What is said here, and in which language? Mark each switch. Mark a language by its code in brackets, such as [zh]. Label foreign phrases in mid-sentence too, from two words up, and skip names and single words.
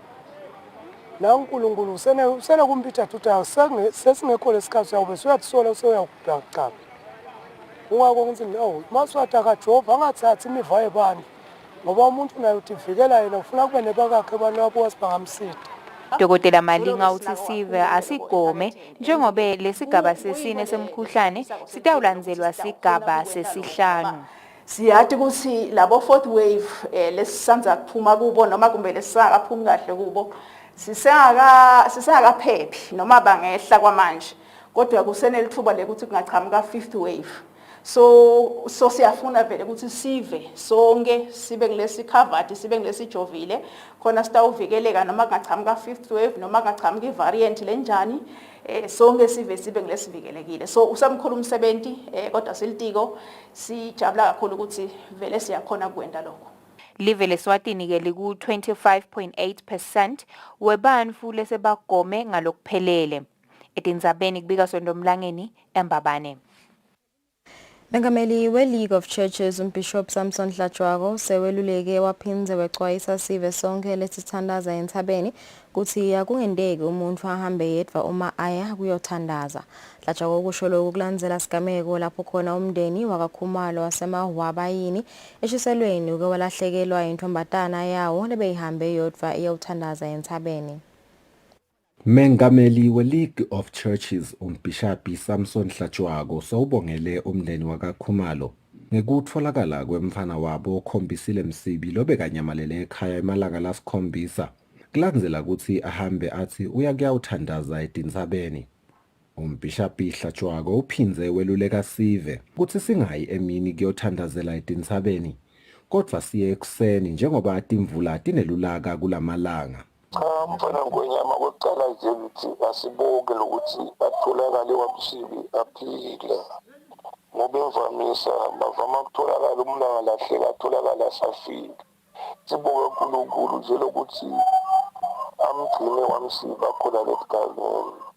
[ss] la uNkulunkulu usene kumpitha tuta sesingekho lesikhathi uyawube uyatsisola useyakubhaqaba ungako ngithi no Maswati akajova angathathi imiva yebani ngoba umuntu naye utivikela yena ufuna kube nebakakhe abantu abo sibangamsida. Dokotela Malinga uthi sive asigome njengoba lesigaba sesine semkhuhlane sitawulandzelwa sigaba sesihlanu. Siyathi ukuthi labo [en] fourth wave [ss] lesisanza kuphuma kubo noma kumbe lesisakaphumi kahle kubo sisakaphephi noma bangehla kwamanje kodwa kusenelithuba lekuthi kungachamuka [en] fifth wave. [ss] So siyafuna vele ukuthi sive sonke sibe kulesi covered sibe kulesi jovile khona sitawuvikeleka noma kungachamuka [en] fifth wave [ss] noma kungachamuka ivariant lenjani sonke sibe kulesivikelekile. So usamkhulu umsebenzi kodwa silitiko sijabula kakhulu ukuthi vele siyakhona kwenda lokho. Live leSwatini ke liku 25.8% webantfu lesebagome ngalokuphelele. Etindzabeni kubika Sondomlangeni eMbabane. Mengameli we-League of Churches uMbishop Samson Hlatshwago seweluleke waphindze wexwayisa sive sonke lesithandaza enthabeni kuthi akungendeki umuntu ahambe yedwa uma aya kuyothandaza. Hlatshwago kusho lokhu kulandzela sigameko lapho khona umndeni wakaKhumalo wasemahwabayini eshiselweni uke walahlekelwa intombatana yawo lebeyihambe yodwa iyothandaza enthabeni. Mengameli we-League of Churches uMbishop Samson Hlatshwago sowubongele umndeni wakaKhumalo ngekutfolakala kwemfana wabo Kusile Msibi lobekanyamalele ekhaya emalanga lasikhombisa kulandzela ukuthi ahambe athi uyakuyawuthandaza etintsabeni. uMbishop Hlatshwago uphindze weluleka sive ukuthi singayi emini kuyothandazela etintsabeni kodwa siye ekuseni njengoba timvula tinelulaka kulamalanga. Mfana ngonyama kokuqala nje ukuthi asiboke lokuthi atholakale wamsibi aphile ngoba imvamisa bavama ukutholakala umlanga lahleka atholakala asafika. Siboke uNkulunkulu nje lokuthi amgcine wamsibi akhona lesigabeni.